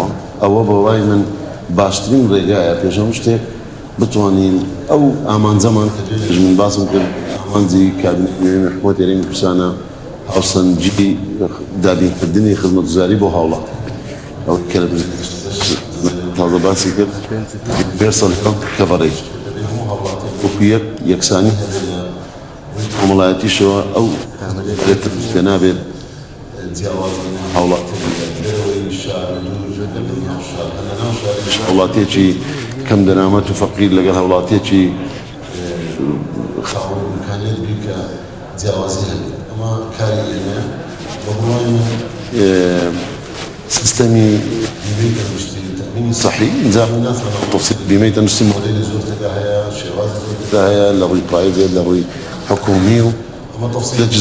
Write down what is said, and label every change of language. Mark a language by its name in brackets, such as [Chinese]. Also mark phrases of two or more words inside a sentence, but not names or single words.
[Central Kurdish] ئەوە بە وای من باشترین ڕێگایە پێشەم شتێک بتوانین ئەو ئامانجەمان کە توێنێژ من باسم کرد ئامانجی کابینەی حکومەت هێرشی کوردستانە هاوسەنگی دابینکردنی خزمەتگوزاری بۆ هاوڵات ئەو کە لە تازە باسی کرد [English] universal health coverage [Central Kurdish] وەکو یەکسانی کۆمەڵایەتیشەوە ئەو پێ نابێت هاوڵاتی هاوڵاتێکی کەم دەرامەت و فەقیر لەگەڵ هاوڵاتێکی خاوەن ئیمکانیەت بی کە جیاوازی هەبێت ئەمە کاری ئێمە بە بڕوای من سیستەمی بیمەی تەندروستی [Arabic] تەمینی صەحی [Central Kurdish] اینجا تەفسیل بیمەی تەندروستی مۆدێلی زۆر تێدا هەیە شێوازی زۆر تێدا هەیە لە ڕووی پرایڤێت لە ڕووی حکومی و ئەمە تەفسیلێکی